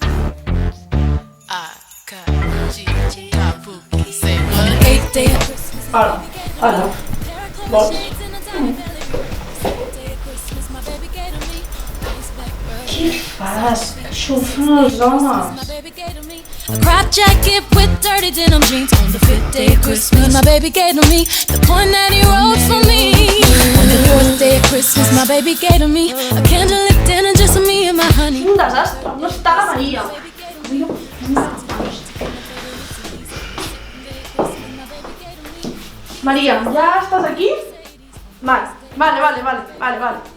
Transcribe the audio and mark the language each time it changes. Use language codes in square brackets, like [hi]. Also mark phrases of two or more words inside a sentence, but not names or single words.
[en] Say what? 8th day of Christmas. [ca] Ara. Vols? Què fas? Això ho fan els homes. [en] A crop jacket with dirty denim jeans on the 5th day of Christmas. My baby gave to me the point that he wrote for me. On the 4th day of Christmas, my baby gave to me a candlelit dinner just for me and my honey. [ca] Un desastre, no està la Maria. Maria, ja estàs aquí? Vale.